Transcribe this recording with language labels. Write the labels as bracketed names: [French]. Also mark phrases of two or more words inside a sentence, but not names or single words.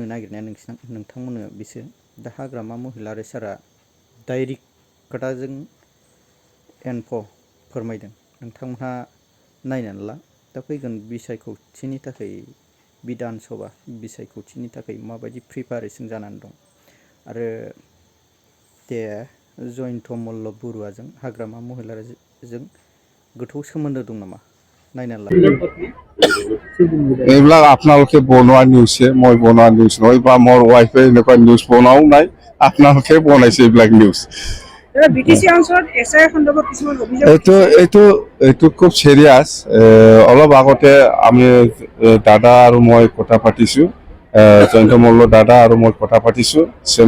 [Bodo] नागिरनाया नोंथांमोननो बिसोर दा हाग्रामा महिलारि सारा डाइरेक्ट खोथाजों एनफ फोरमायदों नोंथांमोनहा नायनानै ला दा फैगोन बिसायख'थिनि थाखाय बिधान सभा बिसायख'थिनि थाखाय माबायदि प्रिपारेसन जानानै दं आरो दे जयन्त मल्ल बरुवाजों हाग्रामा महिलारिजों गोथौ सोमोन्दो दं नामा नायनानै ला [Assamese] এইবিলাক আপোনালোকে বনোৱা নিউজ মই বনোৱা নিউজ নহয় বা মোৰ ৱাইফে এনেকুৱা নিউজ বনাও নাই আপোনালোকে বনাইছে এইবিলাক নিউজ BTC অঞ্চলত এছআই সন্দৰ্ভত কিছুমান অভিযোগ এইটো খুব সিৰিয়াছ অলপ আগতে আমি দাদা আৰু মই কথা পাতিছো জয়ন্ত মল্ল দাদা আৰু মই কথা পাতিছো চেম